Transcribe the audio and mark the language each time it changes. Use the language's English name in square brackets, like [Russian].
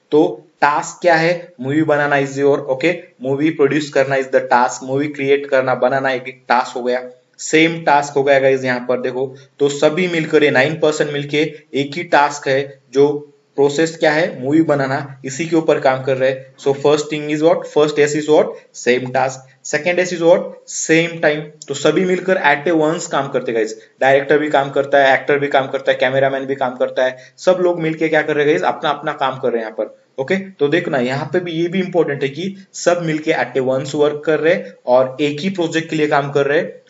[Hindi] तो टास्क क्या है, movie banana is your okay, movie produce करना [English] is the task, [Hindi] movie create करना बनाना एक टास्क हो गया. सेम टास्क हो गया गाइस यहाँ पर देखो. तो सभी मिलकर ये 9% मिलके एक ही टास्क है, जो प्रोसेस क्या है, मूवी बनाना, इसी के ऊपर काम कर रहे हैं. [English] So first thing is what, first S is what, same task. Second S is what, same time. [Hindi] तो सभी मिलकर एट ए वंस काम करते हैं गाइस. डायरेक्टर भी काम करता है, एक्टर भी काम करता है, कैमरामैन भी काम करता है, सब लोग मिलके क्या कर रहे हैं गाइस, अपना अपना काम कर रहे हैं यहाँ पर. ओके, तो देखना यहाँ पे भी ये भी इंपॉर्टेंट है कि सब मिलके [English] at a once work [Hindi] कर रहे हैं और एक ही प्रोजेक्ट के लिए काम कर रहे हैं.